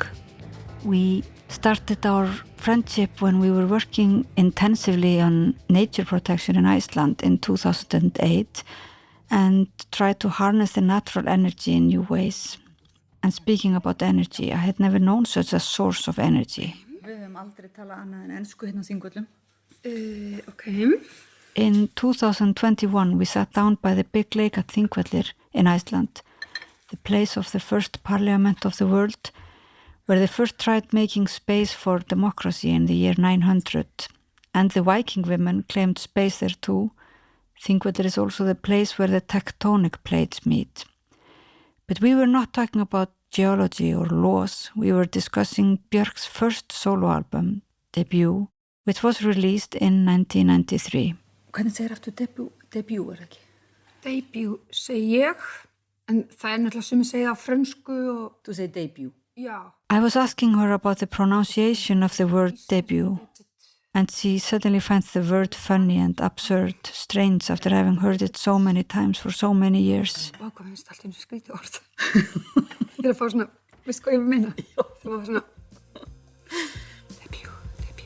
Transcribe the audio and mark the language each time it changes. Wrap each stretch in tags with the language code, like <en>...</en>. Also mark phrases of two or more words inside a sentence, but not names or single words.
<en>We started our friendship when we were working intensively on nature protection in Iceland in 2008 and tried to harness the natural energy in new ways. And speaking about energy, I had never known such a source of energy.</en> <is>Við höfum aldrei talað annað en ensku hérna á Þingvöllum.</is> <en>Okay. In 2021, we sat down by the big lake at Þingvellir in Iceland, the place of the first parliament of the world, where they first tried making space for democracy in the year 900. And the Viking women claimed space there too. Þingvellir is also the place where the tectonic plates meet. But we were not talking about geology or laws. We were discussing Björk's first solo album, Debut, which was released in 1993.</en> <is>Hvernig segir aftur debut ekki? Debut segi ég, en það náttúrulega sem ég segi á frönsku og... Þú segir debut. Já.</is> <en>I was asking her about the pronunciation of the word debut, and she suddenly finds the word funny and absurd, strange after having heard it so many times for so many years.</en> <is>Hvað finnst alltaf einu skrítið orð? Ég að fá svona, veist hvað ég meina? Það var svona... Debut.</is>